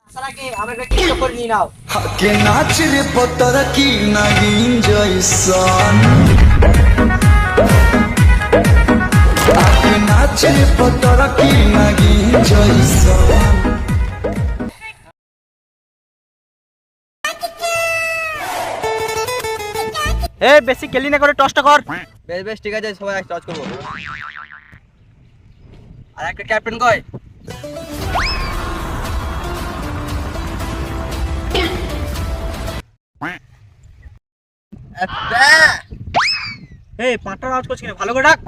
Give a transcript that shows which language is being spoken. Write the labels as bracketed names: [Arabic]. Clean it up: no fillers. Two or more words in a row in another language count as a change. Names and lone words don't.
[Bangla] সারাকে আমাকে কিছু করে নিয়ে নাও [Bhojpuri] के नाच रे पत्थर की नागिन जैसन के नाच रे पत्थर की नागिन जैसन [Bangla] এ বেশি কেলি না করে টসটা কর। বেশ বেশ ঠিক আছে, সবাই টচ করবো। আর একটা ক্যাপ্টেন কই? এই পাঁচটা আউট করছিস কেন? ভালো করে ডাক।